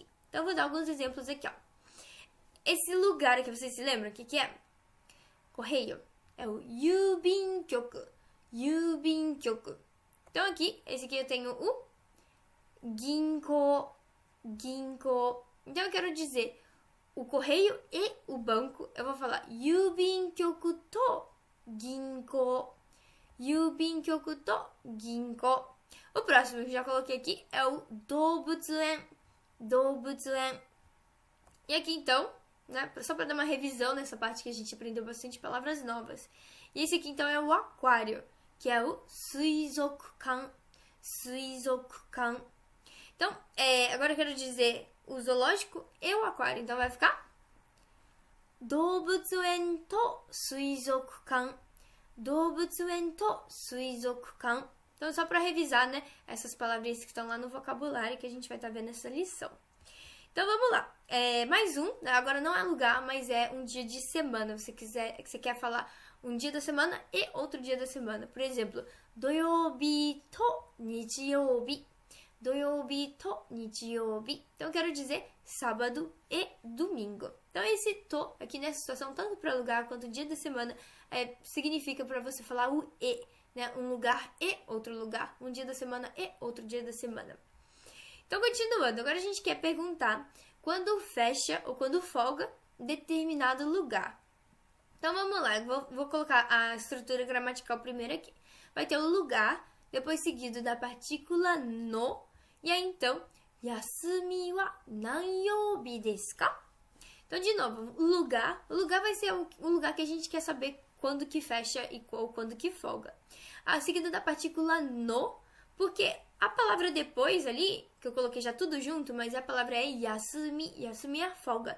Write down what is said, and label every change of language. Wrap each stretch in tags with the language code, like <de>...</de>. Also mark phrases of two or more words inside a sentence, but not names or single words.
<pt>Então, eu vou dar alguns exemplos aqui, ó. Esse lugar aqui, vocês se lembram o que é? Correio. É o Yubinkyoku. Yubinkyoku. Então aqui, esse aqui eu tenho o ginko. Ginko. Então eu quero dizer o correio e o banco. Eu vou falar</pt> <ja>郵便局と銀行. 郵便局と銀行.</ja> <pt>O próximo que eu já coloquei aqui é o doubutsuen. Doubutsuen. E aqui então, né, só para dar uma revisão nessa parte que a gente aprendeu bastante palavras novas. E esse aqui então é o aquário, que é o suizokukan. Suizokukan. Então, agora eu quero dizer o zoológico e o aquário. Então vai ficar</pt> <ja>動物園と水族館. 動物園と水族館.</ja> <pt>Então, só para revisar, né, essas palavrinhas que estão lá no vocabulário que a gente vai estar vendo nessa lição. Então, vamos lá. Mais um, né? Agora não é lugar, mas é um dia de semana. Você quer falar um dia da semana e outro dia da semana. Por exemplo,</pt> <ja>土曜日と日曜日. 土曜日と日曜日.</ja> <pt>Então, eu quero dizer sábado e domingo. Então, esse to aqui nessa situação, tanto para lugar quanto dia da semana, significa para você falar o e, né? Um lugar e outro lugar. Um dia da semana e outro dia da semana. Então, continuando. Agora a gente quer perguntar quando fecha ou quando folga determinado lugar. Então, vamos lá. Eu vou colocar a estrutura gramatical primeiro aqui. Vai ter o lugar, depois seguido da partícula no. E aí, então,</pt> <ja>休みは何曜日ですか?</ja> <pt>Então, de novo, o lugar vai ser o lugar que a gente quer saber quando que fecha e quando que folga. A seguida da partícula no, porque a palavra depois ali, que eu coloquei já tudo junto, mas a palavra é yasumi, yasumi é a folga.</pt>